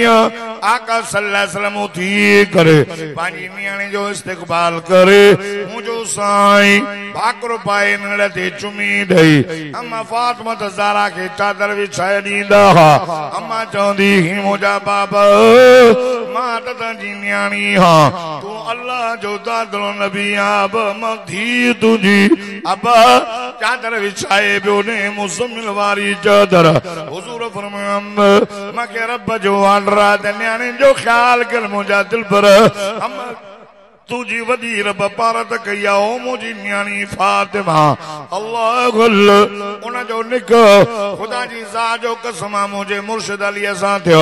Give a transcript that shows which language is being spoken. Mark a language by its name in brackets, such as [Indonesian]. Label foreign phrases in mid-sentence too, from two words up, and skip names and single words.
[Sindhi] आका [Arabic] صلى الله عليه وسلم [Sindhi] उठी करे पांजी न्याणी जो इस्तकबाल करे। मुझो साईं भाकरो पाए नड़ ते चुमी दई। अम्मा फातिमा ज़हरा के चादर विछाए ॾींदा। अम्मा चवंदी ही मुझा बाबा मां त जी न्याणी हां, तू अल्लाह जो दादलो नबी अब मधी तुझी अब चादर विछाए पियो ने मुसमिल वारी चादर। हुजूर फरमाया मूंखे रब जो ऑर्डर आहे त न्याणी जो ख्याल कर मुंहिंजा दिल पर। तुझी वदी रब पारत कई आ ओ मुझी न्याणी फातिमा अल्लाह गुल उन जो निकाह खुदा जी ज़ात जो कसम मुझे मुर्शिद अली सां थियो।